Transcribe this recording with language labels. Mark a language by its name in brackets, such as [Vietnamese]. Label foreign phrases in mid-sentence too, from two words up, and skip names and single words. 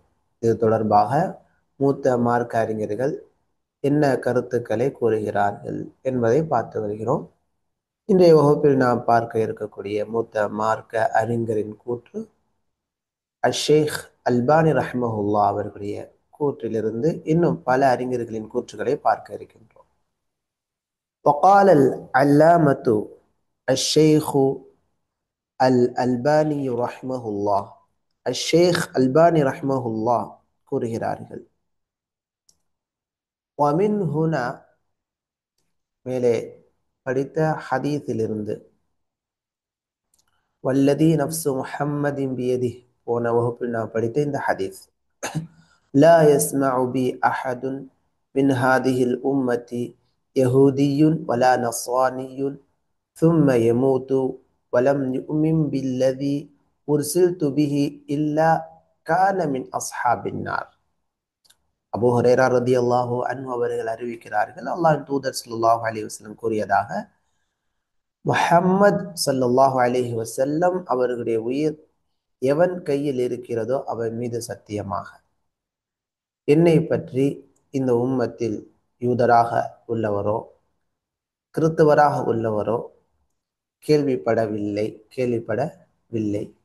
[Tamil] இது தொடர்பாக மூத்த மார்க்க அறிஞர்கள் என்ன கருத்துக்களை கூறுகிறார்கள் என்பதை பார்த்து வருகிறோம். இன்றைய வகுப்பில் நாம் பார்க்க இருக்கக்கூடிய மூத்த மார்க்க அறிஞரின் கூற்று அஷேக் அல்பானி ரஹ்மஹுல்லா அவர்களுடைய கூற்றிலிருந்து இன்னும் பல அறிஞர்களின் கூற்றுகளை பார்க்க இருக்கின்றோம். [Arabic] وقال العلامة الشيخ الألباني رحمه الله. [Tamil] الشيخ அல்பானி ரஹ்மஹுல்லா கூறுகிறார்கள், [Arabic] ومن هنا, [Tamil] மேலே படித்த ஹதீஸிலிருந்து, வல்லதி [Arabic] نفس محمد بيده, [Tamil] போன வகுப்பில் நாம் படித்த இந்த ஹதீஸ், [Arabic] لا يسمع بي أحد من هذه الأمة يهودي ولا نصراني ثم يموت ولم يؤمن بالذي أرسلت به إلا كان من أصحاب النار. [Tamil] அபூ ஹுரைரா [Arabic] رضي الله عنه [Tamil] அவர்கள் அறிவிக்கிறார்கள், அல்லாஹ்வின் தூதர் [Arabic] صلى الله عليه وسلم [Tamil] கூறியதாக, முஹம்மது [Arabic] صلى الله عليه وسلم [Tamil] அவர்களுடைய உயிர் எவன் கையில் இருக்கிறதோ அவன் மீது சத்தியமாக, என்னை பற்றி இந்த உம்மத்தில் யூதராக உள்ளவரோ கிறிஸ்தவராக உள்ளவரோ கேள்விப்படவில்லை.